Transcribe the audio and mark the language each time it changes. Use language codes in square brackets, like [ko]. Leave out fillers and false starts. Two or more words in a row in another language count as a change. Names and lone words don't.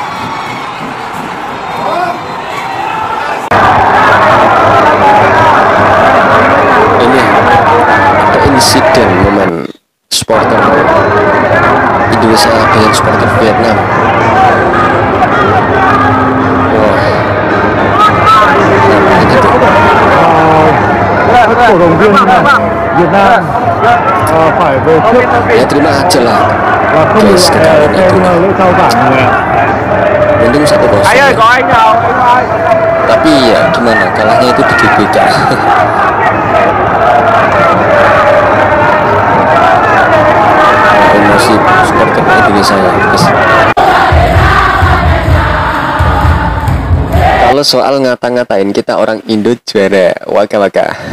[id] Ini ada insiden momen supporter Indonesia dengan supporter Vietnam. Wah, ini tuh. [vi] cổ động viên Việt Nam phải về trước [id] Ya terima aja lah [vi] và không được [id] guys, kekalahan [vi] xem [id] itu. [vi] lễ trao giải người. [id] Untung 1-0 ya. Tapi ya gimana, kalahnya itu di GBK. Emosi supporter Indonesia ya guys. Kalau soal ngata-ngatain kita orang Indo juara waka-waka.